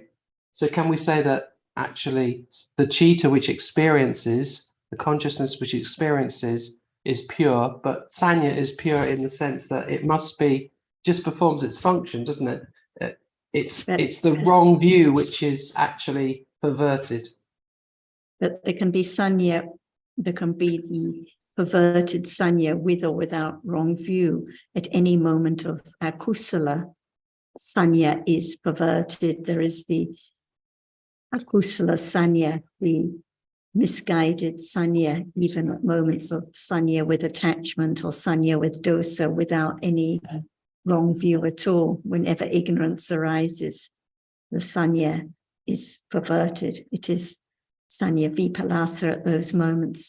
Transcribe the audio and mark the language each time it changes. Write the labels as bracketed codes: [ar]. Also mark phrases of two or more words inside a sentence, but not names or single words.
[en] So can we say that actually the citta which experiences, the consciousness which experiences, is pure, but sanya is pure in the sense that it must be, just performs its function, doesn't it? It's the wrong view which is actually perverted. But there can be sanya, there can be the perverted sanya with or without wrong view. At any moment of akusala, sanya is perverted. There is the [pi] akusala sanya, [en] the misguided sanya, even at moments of sanya with attachment or sanya with dosa without any wrong view at all. Whenever ignorance arises, the sanya is perverted. It is [pi] sanya vipalasa [en] at those moments.